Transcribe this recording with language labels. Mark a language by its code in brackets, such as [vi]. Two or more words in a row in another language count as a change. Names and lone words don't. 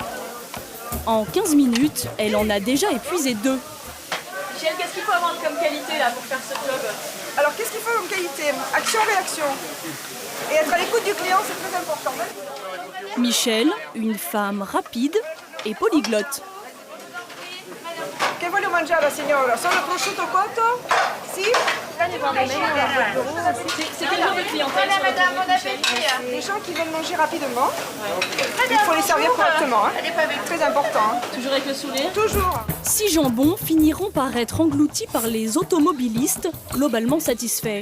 [fr] En 15 minutes, elle en a déjà épuisé 2. Michel, qu'est-ce qu'il faut avoir comme qualité là pour faire ce job? Alors qu'est-ce qu'il faut comme qualité? Action-réaction. Et être à l'écoute du client, c'est très important. Michel, une femme rapide et polyglotte. [it] Che voglio mangiare, signora? Solo prosciutto cotto? Si? [fr] C'est quel genre de clientèle? Voilà, madame, bon appétit. Les gens qui veulent manger rapidement, il faut les servir correctement. Hein. Très important. Hein. Toujours avec le sourire? Toujours. 6 jambons finiront par être engloutis par les automobilistes, globalement satisfaits.